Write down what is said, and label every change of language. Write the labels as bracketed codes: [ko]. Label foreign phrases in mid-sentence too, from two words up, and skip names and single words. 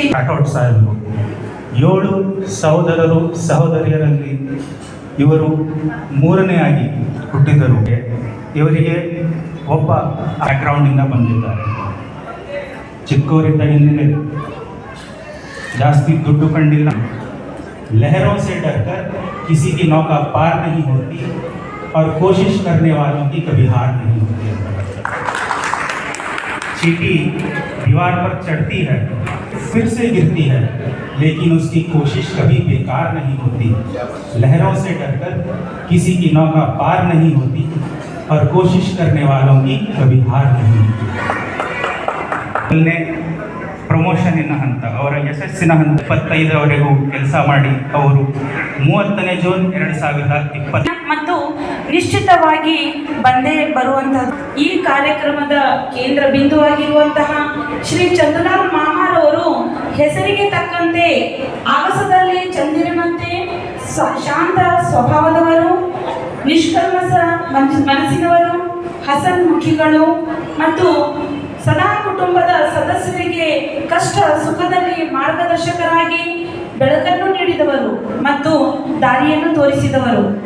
[kn] ರಾಠೋಡ್ ಸಾಹೇಬರು 7 ಸಹೋದರರು ಸಹೋದರಿಯರಲ್ಲಿ ಇವರು 3ನೇ ಆಗಿ ಹುಟ್ಟಿದರು. ಇವರಿಗೆ ಒಬ್ಬ ಬ್ಯಾಕ್ಗ್ರೌಂಡಿಂದ ಬಂದಿದ್ದಾರೆ. ಚಿಕ್ಕವರಿದ್ದಾಗಿಂದಲೇ ಜಾಸ್ತಿ ದುಡ್ಡು ಕಂಡಿಲ್ಲ. [hi] लहरों से डरकर किसी की नौका पार नहीं होती और कोशिश करने वालों की कभी हार नहीं होती. चींटी दीवार पर चढ़ती है, फिर से गिरती है, लेकिन उसकी कोशिश कभी बेकार नहीं होती. लहरों से डरकर किसी की नौका पार नहीं होती और कोशिश करने वालों की कभी हार नहीं होती. [kn] ಪ್ರಮೋಷನ್ನಿನ ಹಂತ, ಅವರ ಯಶಸ್ಸಿನ ಹಂತ 25ರವರೆಗೂ ಕೆಲಸ ಮಾಡಿ ಅವರು 30ನೇ ಜೂನ್ 2020 ಮತ್ತು ನಿಶ್ಚಿತವಾಗಿ ಬಂದೇ ಬರುವಂತಹ ಈ ಕಾರ್ಯಕ್ರಮದ ಕೇಂದ್ರ ಬಿಂದುವಾಗಿರುವಂತಹ ಶ್ರೀ ಚಂದುಲಾಲ್ ಮಾಮಾರವರು ಹೆಸರಿಗೆ ತಕ್ಕಂತೆ ಆಗಸದಲ್ಲಿ ಚಂದಿರನಂತೆ ಶಾಂತ ಸ್ವಭಾವದವರು, ನಿಷ್ಕಲ್ಮಶ ಮನಸ್ಸಿನವರು, ಹಸನ್ಮುಖಿಗಳು ಮತ್ತು ಸದಾ ಕುಟುಂಬದ ಸದಸ್ಯರಿಗೆ ಕಷ್ಟ ಸುಖದಲ್ಲಿ ಮಾರ್ಗದರ್ಶಕರಾಗಿ ಬೆಳಕನ್ನು ನೀಡಿದವರು ಮತ್ತು ದಾರಿಯನ್ನು ತೋರಿಸಿದವರು.